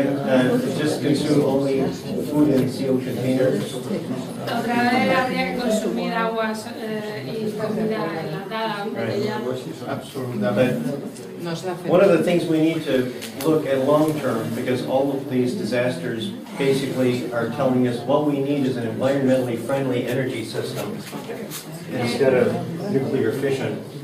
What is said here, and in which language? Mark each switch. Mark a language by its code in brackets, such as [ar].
[en] and just consume only food in sealed containers. [es] Otra vez habría que consumir aguas y comida enlatada, embotellada. [en] But one of the things we need to look at long term, because all of these disasters basically are telling us what we need is an environmentally friendly energy system instead of nuclear fission.